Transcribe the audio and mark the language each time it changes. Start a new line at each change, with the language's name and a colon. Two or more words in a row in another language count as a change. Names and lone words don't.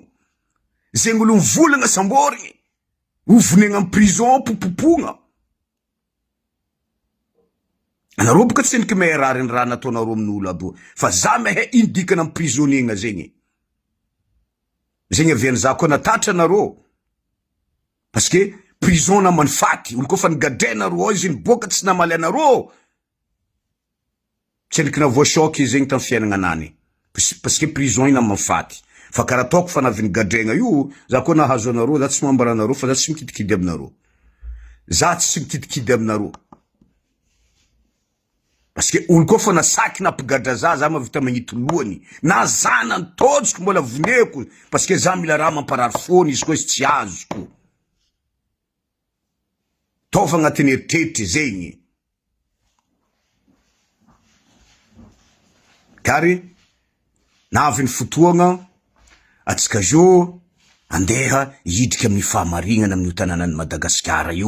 Malagasy: Zegny olo mivolagna samborigny, hovonegna amin'ny prison popopogna. Anareo boka tsy endriky mahay rary ny raha nataonareo amin'olo aby io. Fa za mahay indikana amin'ny prisonnier zegny. Zegny aviany za koa natatra anareo.
French: Parce que
Malagasy: prison namany faty, olo koa fa nigadrainareo izy niboaka tsy namaly anareo. Tsy endriky navoachoky zegny tamin'ny fiainagna anany.
French: Parce que
Malagasy: prison ina namany faty. Fa karaha ataoko fa navy nigadraigna io, za koa nahazo anareo, za tsy mambara anareo fa za tsy mikidikidy aminareo. Za tsy mikidikidy aminareo.
French: Parce que
Malagasy: olo koa fa nasaky nampigadra za mavita magnito lohany. Na za nantotsiko mbola voneko.
French: Parce que
Malagasy: za mila raha mamparary fony izy koa izy tsy azoko. Tova agnatin'ny eritreritry zegny. Kary, navy ny fotoagna, atsika jo, andeha hidrika amin'ny fahamarinana amin'ny tanànan'i Madagasikara io.